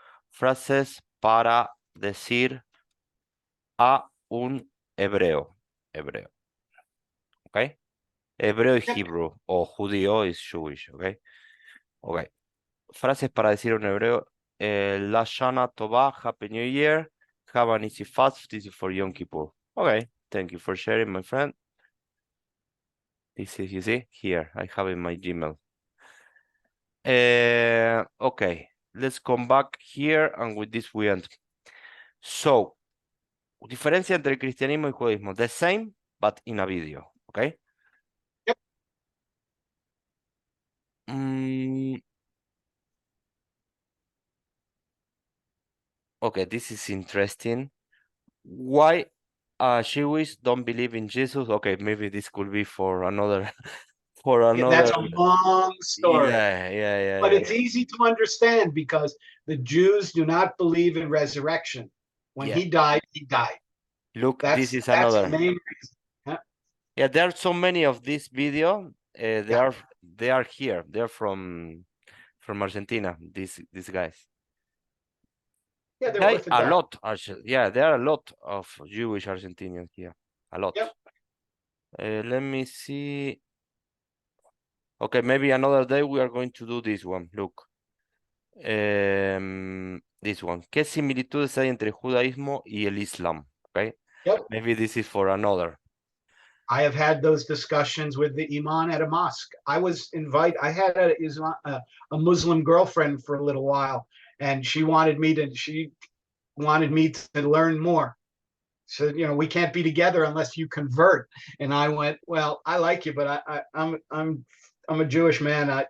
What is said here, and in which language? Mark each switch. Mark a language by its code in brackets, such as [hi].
[es] Frases para decir a un hebreo. [en] Okay? [es] Hebreo y Hebrew, o judío [en] is Jewish, [es] okay? [en] Okay. [es] Frases para decir a un hebreo. [en] La Shana Tova, Happy New Year. Have an easy fast. This is for Yom Kippur. Okay, thank you for sharing, my friend. This is, you see, here, I have in my Gmail. Okay, let's come back here, and with this we end. [es] So, diferencia entre el cristianismo y judaísmo. [en] The same, but in a video, okay? Yep. Okay, this is interesting. Why Jewish don't believe in Jesus? Okay, maybe this could be for another That's a long story. Yeah. But it's easy to understand because the Jews do not believe in resurrection. When he died, he died. Look, this is that's another. the main reason. Yeah, there are so many of this video. They are here. They're from Argentina. These guys. Yeah, they're Orthodox. A lot. Yeah, there are a lot of Jewish Argentinians here. A lot. Yep. Let me see. Okay, maybe another day we are going to do this one. Look. This one. [es] ¿Qué similitudes hay entre el judaísmo y el islam? [en] Okay. Yep. Maybe this is for another. I have had those discussions with the imam at a mosque. I had a Muslim girlfriend for a little while, and she wanted me to learn more. So, we can't be together unless you convert. And I went, well, I like you, but I'm a Jewish man.